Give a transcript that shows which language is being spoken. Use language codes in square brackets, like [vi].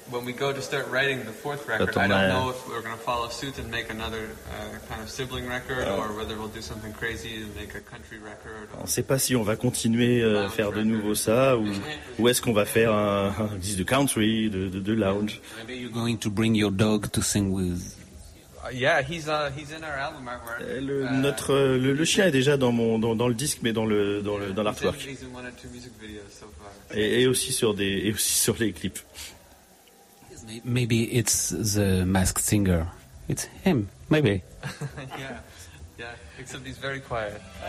[en] When we go to start writing the fourth record, I don't know if we're going to follow suit and make another kind of sibling record, or whether we'll do something crazy and make a country record. [fr] On ne sait pas si on va continuer à faire de nouveau ça, ou est-ce qu'on va faire un disque de country, de lounge. [en] Maybe you're going to bring your dog to sing with. Yeah, he's in our album artwork. [fr] Le chien est déjà dans le disque, mais dans l'artwork. [en] He's in one or two music videos so far. [fr] Et aussi sur les clips. [en] Maybe it's the masked singer. It's him, maybe. Yeah, except he's very quiet.